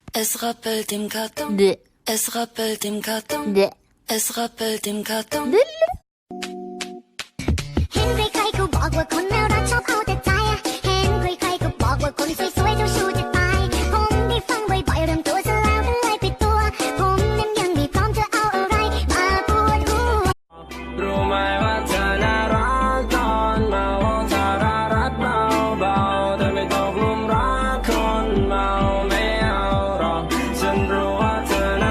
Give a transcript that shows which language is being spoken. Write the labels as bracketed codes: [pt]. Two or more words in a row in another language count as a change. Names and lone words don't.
[de] Es rappelt im Karton. Es rappelt im Karton. Es rappelt im Karton. [th] เห็นใครๆเขาบอกว่าคนน่ารักชอบเอาแต่ใจเห็นใครๆเขาบอกว่าคนสวยๆเจ้าชู้จะตายผมได้ฟังบ่อยๆเริ่มตัวซะแล้วก็เลยปิดตัวผมนั้นยังไม่พร้อมจะเอาอะไรมาปวดหัว รู้ไหมว่าเธอน่ารักตอนเมาเธอน่ารักเบาๆแต่ไม่ตกหลุมรักคนเมาไม่เอาหรอกฉันรู้ว่าเธอน่า